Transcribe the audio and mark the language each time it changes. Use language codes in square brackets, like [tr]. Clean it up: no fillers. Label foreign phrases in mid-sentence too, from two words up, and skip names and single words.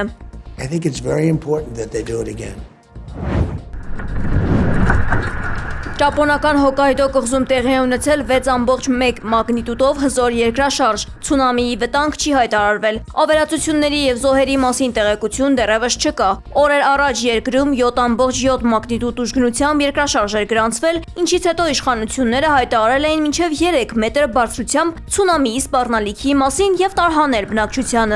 [en] I think it's very important that they do it again. [hy] Ճապոնական Հոկայդո կղզում տեղի է ունեցել 6.1 մագնիտուդով հզոր երկրաշարժ, ցունամիի վտանգ չի հայտարարվել, ավերածությունների եւ զոհերի մասին տեղեկություն դեռևս չկա։ Օրեր առաջ երկրում 7.7 մագնիտուդ ուժգնությամբ երկրաշարժ էր գրանցվել, ինչից հետո իշխանությունները հայտարարել էին մինչև 3 մետր բարձրությամբ ցունամիի սպառնալիքի մասին եւ տարհանել բնակչությանը։